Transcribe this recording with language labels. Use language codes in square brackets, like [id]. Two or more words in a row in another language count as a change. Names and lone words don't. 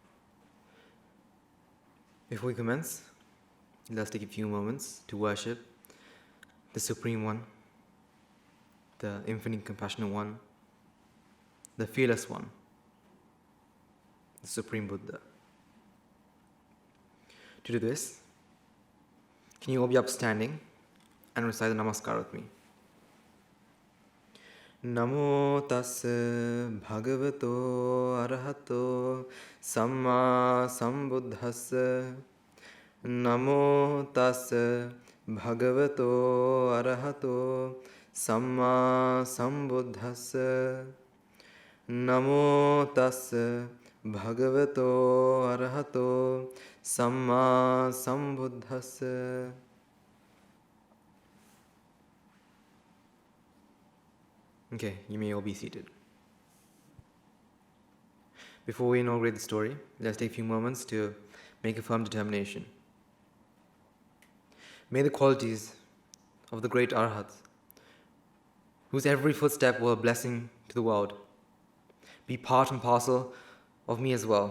[en] Before we commence, let's take a few moments to worship the Supreme One, the Infinite Compassionate One, the Fearless One, the Supreme Buddha. To do this, can you all be upstanding and recite the Namaskar with me? [pi] Namo tassa bhagavato arahato samma sambuddhassa. Namo tassa bhagavato arahato samma sambuddhassa. Namo tassa bhagavato arahato samma sambuddhassa. [en] Okay, you may all be seated. Before we inaugurate the story, let's take a few moments to make a firm determination. May the qualities of the great Arhats, whose every footstep were a blessing to the world, be part and parcel of me as well.